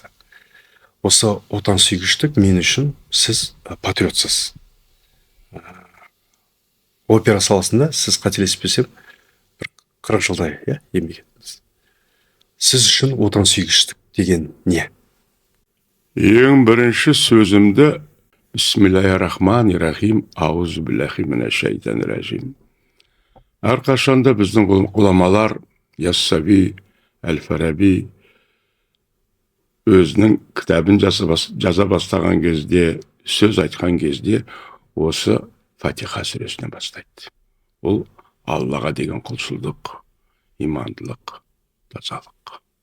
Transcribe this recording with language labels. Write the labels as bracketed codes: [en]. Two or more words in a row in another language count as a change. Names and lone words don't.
[kk] Осы отансүйгіштік мен үшін сіз патриотсыз. Опера саласында сіз қателеспесем 40 жылдай еңбек еттіңіз. Сіз үшін отансүйгіштік деген не? Ең бірінші сөзімді [ar] بسم الله الرحمن الرحيم، أعوذ بالله من الشيطان الرجيم. [kk] Әрқашанда біздің ғұламалар Яссауи, Әл-Фараби өзінің кітабын жаза бастаған кезде, сөз айтқан кезде осы Фатиха сүресінен бастайды. Ол Аллаға деген құлшылдық, имандылық, тазалық.